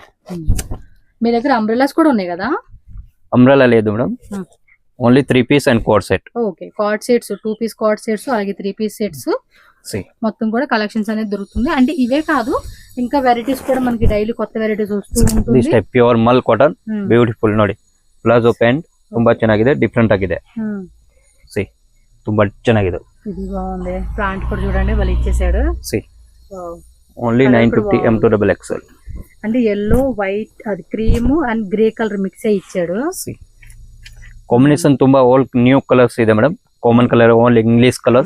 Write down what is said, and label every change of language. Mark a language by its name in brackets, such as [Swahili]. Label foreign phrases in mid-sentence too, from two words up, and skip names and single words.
[Telugu] మీ దగ్గర అంబ్రెలాస్ కూడా ఉన్నాయి కదా? అంబ్రెలా లేదు మేడం, [English] only 3 piece and coat set. [Telugu] ఓకే, [English] cord sets, 2 piece cord sets, [Telugu] అలాగే [English] 3 piece sets [Telugu] మొత్తం కూడా కలెక్షన్స్ అనేది దొరుకుతుంది. అంటే ఇవే కాదు, ఇంకా వెరైటీస్ కూడా మనకి డైలీ కొత్త వెరైటీస్ వస్తూ ఉంటుంది. [English] this type pure mul cotton beautiful ನೋಡಿ. palazzo pant [Kannada] ತುಂಬಾ ಚೆನ್ನಾಗಿದೆ, ಡಿಫರೆಂಟ್ ಆಗಿದೆ. ಸಿ ತುಂಬಾ ಚೆನ್ನಾಗಿದೆ. [Telugu] ఇది బాగుంది. ప్యాంట్ కూడా చూడండి వాళ్ళు ఇచ్చేసాడు. [English] see only 950 M2XL. [Telugu] అంటే [English] yellow white [Telugu] అది [English] cream and grey colour mix [Telugu] అయ్యి ఇచ్చాడు. [English] see combination ತುಂಬಾ all new colours ಇದೆ మేడం. common colour only English colours,